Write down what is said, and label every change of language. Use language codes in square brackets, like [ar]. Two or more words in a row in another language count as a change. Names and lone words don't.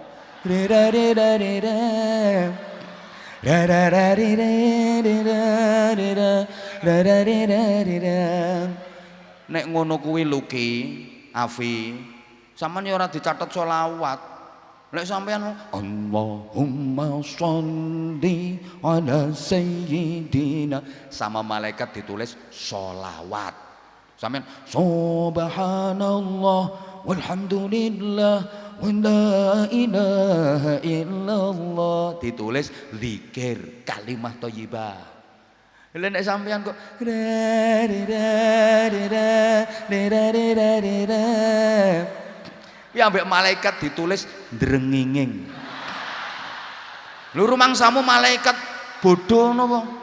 [jv] Nek ngono kuwi Luki, Afi, sampean ya ora dicatet sholawat. Lek sampean [ar] Allahumma sholli ala sayyidina, [jv] sama malaikat ditulis sholawat. [ar] Sampean subhanallah walhamdulillah wa la ilaha illallah, [jv] ditulis zikir kalimah thayyibah. Lek nek sampean kok ya ambek malaikat ditulis drenginging. Lho rumangsamu malaikat bodoh napa?